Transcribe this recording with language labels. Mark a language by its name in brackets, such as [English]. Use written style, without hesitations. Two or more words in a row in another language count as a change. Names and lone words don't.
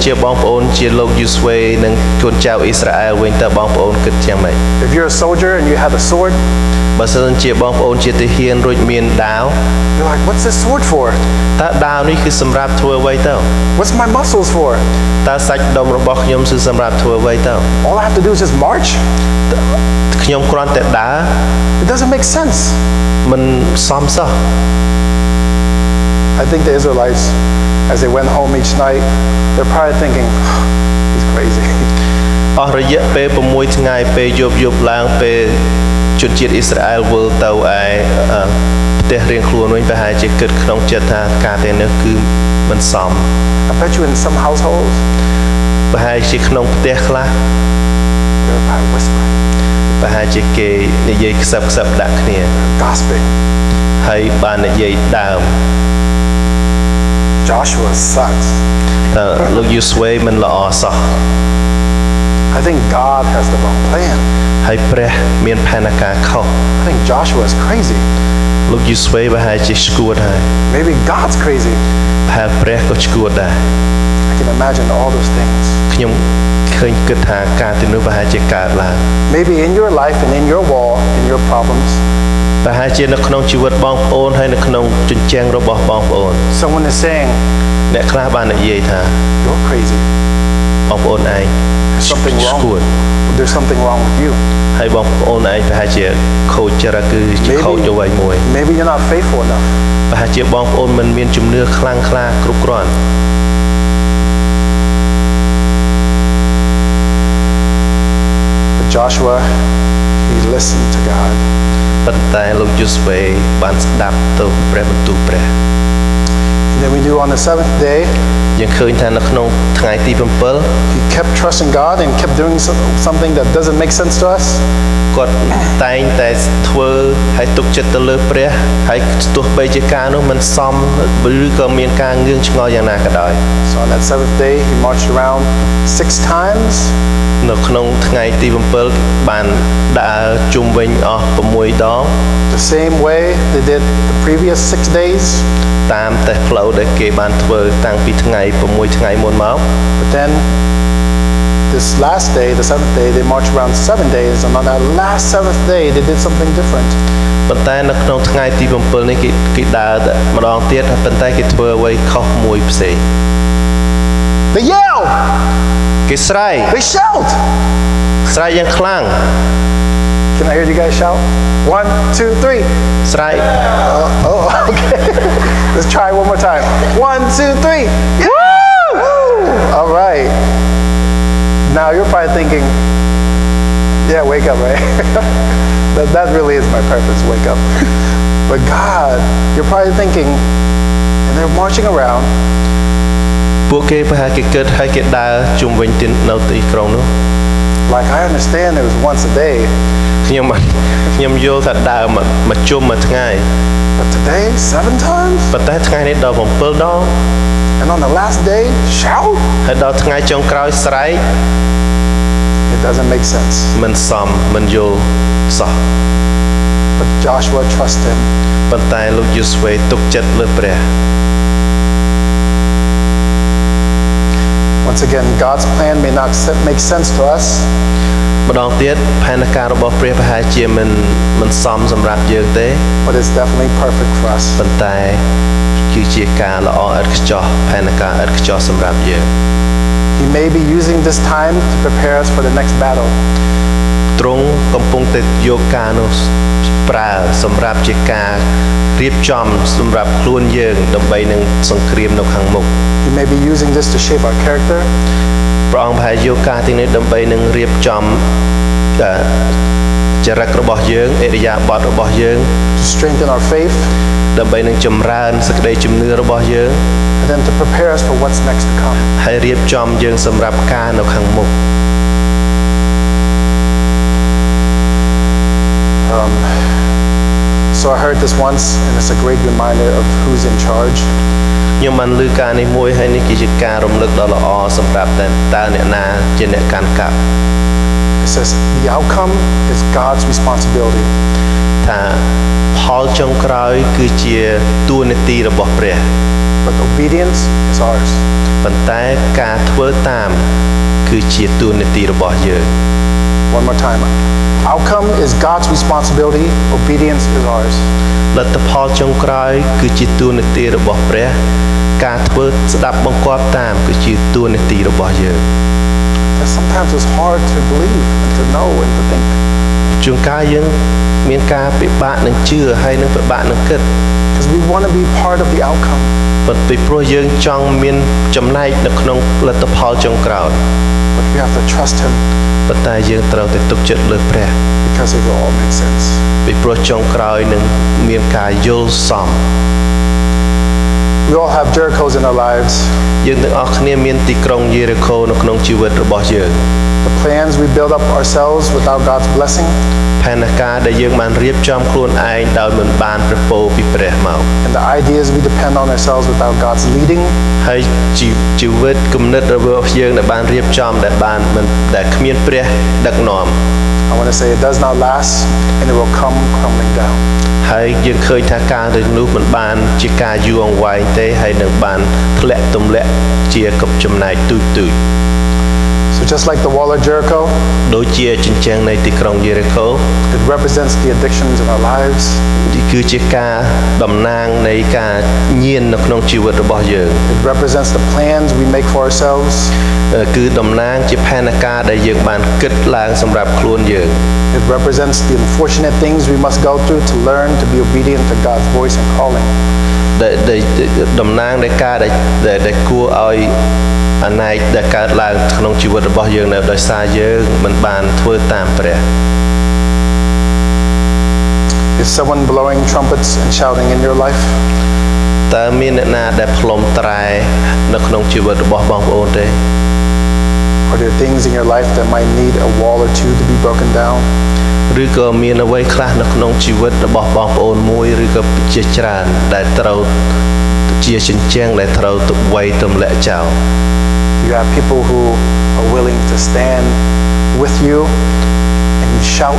[English] think? [Khmer] បងប្អូនជាលោកយូស្វេនិងកូនចៅអ៊ីស្រាអែលវិញតើបងប្អូនគិតយ៉ាងម៉េច [English] If you're a soldier and you have a sword, [Khmer] បើសិនជាបងប្អូនជាទាហានរួចមានដាវ [English] you're like, what's this sword for? [Khmer] តើដាវនេះគឺសម្រាប់ធ្វើអ្វីទៅ [English] What's my muscles for? [Khmer] តើសាច់ដុំរបស់ខ្ញុំគឺសម្រាប់ធ្វើអ្វីទៅ [English] All I have to do is just march? [Khmer] ខ្ញុំគ្រាន់តែដើរ [English] It doesn't make sense. [Khmer] មិនសមសោះ [English] I think the Israelites, as they went home each night, they're probably thinking, he's crazy. [Khmer] អស់រយៈពេល6ថ្ងៃពេលយប់ឡើងពេលជនជាតិអ៊ីស្រាអែលវិលទៅឯផ្ទះរៀងខ្លួនវិញប្រហែលជាគិតក្នុងចិត្តថាការទាំងនេះគឺមិនសម [English] I bet you in some households, [Khmer] ប្រហែលជាក្នុងផ្ទះខ្លះ [English] they're probably whispering, [Khmer] ប្រហែលជាគេនិយាយខ្សឹបដាក់គ្នា [English] gossiping. [Khmer] ហើយបាននិយាយដើម [English] Joshua sucks. [Khmer] តើលោកយូស្វេមិនល្អសោះ [English] I think God has the wrong plan. [Khmer] ហើយព្រះមានផែនការខុស [English] I think Joshua is crazy. [Khmer] លោកយូស្វេប្រហែលជាស្គួតហើយ [English] Maybe God's crazy. [Khmer] ប្រហែលព្រះក៏ស្គួតដែរ [English] I can imagine all those things. [Khmer] ខ្ញុំឃើញគិតថាការទាំងនោះប្រហែលជាកើតឡើង [English] Maybe in your life and in your wall, in your problems, [Khmer] ប្រហែលជានៅក្នុងជីវិតបងប្អូនហើយនៅក្នុងជញ្ជាំងរបស់បងប្អូន [English] someone is saying, [Khmer] អ្នកខ្លះបាននិយាយថា [English] you're crazy. [Khmer] បងប្អូនឯង [English] something [Khmer] ស្ [English] wrong. [Khmer] គួត [English] There's something wrong with you. [Khmer] ហើយបងប្អូនឯងប្រហែលជាខូចចរិតគឺជាខូចអ្វីមួយ [English] Maybe you're not faithful enough. [Khmer] ប្រហែលជាបងប្អូនមិនមានជំនឿខ្លាំងក្លាគ្រប់គ្រាន់ [English] But Joshua, he listened to God. [Khmer] ប៉ុន្តែលោកយូស្វេបានស្ដាប់ទៅព្រះបន្ទូលព្រះ [English] And then we do on the 7th day, [Khmer] យើងឃើញថានៅក្នុងថ្ងៃទី [English] he kept trusting God and kept doing something that doesn't make sense to us. [Khmer] គាត់តែងតែធ្វើឲ្យទុកចិត្តទៅលើព្រះហើយទោះបីជាការនោះមិនសមឬក៏មានការងឿងឆ្ងល់យ៉ាងណាក៏ដោយ [English] So on that 7th day, he marched around 6 times. [Khmer] នៅក្នុងថ្ងៃទី 7 បានដើរជុំវិញអស់6 ដង [English] The same way they did the previous 6 days. [Khmer] តាមតែផ្លូវដែលគេបានធ្វើតាំងពីថ្ងៃ6ថ្ងៃមុនមក [English] But then this last day, the 7th day, they marched around 7 days. And on that last 7th day, they did something different. [Khmer] ប៉ុន្តែនៅក្នុងថ្ងៃទី 7 នេះគេដើរម្ដងទៀតហើយប៉ុន្តែគេធ្វើអ្វីខុសមួយផ្សេង [English] They yell! [Khmer] គេស្រែក [English] They shout! [Khmer] ស្រែកយ៉ាងខ្លាំង [English] Can I hear you guys shout? 1, 2, 3. [Khmer] ស្រែក [English] Oh, okay. Let's try one more time. 1, 2, 3. Woo! All right. Now you're probably thinking, yeah, wake up, right? that really is my purpose, wake up. But God, you're probably thinking, and they're marching around. [Khmer] ពួកគេប្រហែលគេគិតហើយគេដើរជុំវិញទីនៅទីក្រុងនោះ [English] Like I understand it was once a day. [Khmer] ខ្ញុំយល់ថាដើរមកជុំមួយថ្ងៃ [English] But today, 7 times? [Khmer] ប៉ុន្តែថ្ងៃនេះដល់7 ដង [English] And on the last day, shout? [Khmer] ហើយដល់ថ្ងៃចុងក្រោយស្រែក [English] It doesn't make sense. [Khmer] មិនសមមិនយល់សោះ [English] But Joshua trusted him. [Khmer] ប៉ុន្តែលោកយូស្វេទុកចិត្តលើព្រះ [English] Once again, God's plan may not make sense to us. [Khmer] ម្ដងទៀតផែនការរបស់ព្រះប្រហែលជាមិនសមសម្រាប់យើងទេ [English] But it's definitely perfect for us. [Khmer] ប៉ុន្តែគឺជាការល្អឥតខ្ចោះផែនការឥតខ្ចោះសម្រាប់យើង [English] He may be using this time to prepare us for the next battle. [Khmer] ទ្រង់កំពុងតែយកការនោះប្រើសម្រាប់ជាការរៀបចំសម្រាប់ខ្លួនយើងដើម្បីនឹងសង្គ្រាមនៅខាងមុខ [English] He may be using this to shape our character. [Khmer] ព្រះអង្គប្រហែលយកការទាំងនេះដើម្បីនឹងរៀបចំចរិតរបស់យើងអរិយាបថរបស់យើង [English] To strengthen our faith. [Khmer] ដើម្បីនឹងចម្រើនសេចក្តីជំនឿរបស់យើង [English] And then to prepare us for what's next to come. [Khmer] ហើយរៀបចំយើងសម្រាប់ការនៅខាងមុខ [English] So I heard this once, and it's a great reminder of who's in charge. [Khmer] ខ្ញុំបានឮការនេះមួយហើយនេះគឺជាការរំលឹកដ៏ល្អសម្រាប់តើអ្នកណាជាអ្នកកាន់កាប់ [English] It says the outcome is God's responsibility. [Khmer] ថាផលចុងក្រោយគឺជាតួនាទីរបស់ព្រះ [English] But obedience is ours. [Khmer] ប៉ុន្តែការធ្វើតាមគឺជាតួនាទីរបស់យើង [English] One more time. Outcome is God's responsibility. Obedience is ours. [Khmer] លទ្ធផលចុងក្រោយគឺជាតួនាទីរបស់ព្រះការធ្វើស្ដាប់បង្គាប់តាមគឺជាតួនាទីរបស់យើង [English] And sometimes it's hard to believe and to know and to think. [Khmer] ជួនកាលយើងមានការពិបាកនឹងជឿហើយនឹងពិបាកនឹងគិត [English] Because we want to be part of the outcome. [Khmer] ប៉ុន្តែព្រោះយើងចង់មានចំណែកនៅក្នុងលទ្ធផលចុងក្រោយ [English] But we have to trust Him [Khmer] ប៉ុន្តែយើងត្រូវតែទុកចិត្តលើព្រះ [English] because it will all make sense. [Khmer] ពីព្រោះចុងក្រោយនឹងមានការយល់សម [English] We all have Jerichos in our lives. [Khmer] យើងទាំងអស់គ្នាមានទីក្រុងយេរីកូនៅក្នុងជីវិតរបស់យើង [English] The plans we build up ourselves without God's blessing. [Khmer] ផែនការដែលយើងបានរៀបចំខ្លួនឯងដោយមិនបានប្រពោពីព្រះមក [English] And the ideas we depend on ourselves without God's leading. [Khmer] ហើយជីវិតគំនិតរបស់យើងដែលបានរៀបចំដែលគ្មានព្រះដឹកនាំ [English] I want to say it does not last and it will come crumbling down. [Khmer] ហើយយើងឃើញថាការទាំងនោះមិនបានជាការយូរអង្វែងទេហើយនឹងបានធ្លាក់ទម្លាក់ជាកុបចំណែកទូច [English] So So just like the wall of Jericho, [Khmer] ដូចជាជញ្ជាំងនៃទីក្រុងយេរីកូ [English] it represents the addictions in our lives. [Khmer] គឺជាការតំណាងនៃការញៀននៅក្នុងជីវិតរបស់យើង [English] It represents the plans we make for ourselves. [Khmer] គឺតំណាងជាផែនការដែលយើងបានគិតឡើងសម្រាប់ខ្លួនយើង [English] It represents the unfortunate things we must go through to learn to be obedient to God's voice and calling. [Khmer] ដែលតំណាងនៃការដែលគួរឲ្យអណែកដែលកើតឡើងក្នុងជីវិតរបស់យើងនៅដោយសារយើងមិនបានធ្វើតាមព្រះ [English] Is someone blowing trumpets and shouting in your life? [Khmer] តើមានអ្នកណាដែលផ្លុំត្រែនៅក្នុងជីវិតរបស់បងប្អូនទេ [English] Are there things in your life that might need a wall or two to be broken down? [Khmer] ឬក៏មានអ្វីខ្លះនៅក្នុងជីវិតរបស់បងប្អូនមួយឬក៏ជាច្រើនដែលត្រូវជាជញ្ជាំងដែលត្រូវវាយទម្លាក់ចោល [English] You have people who are willing to stand with you and you shout.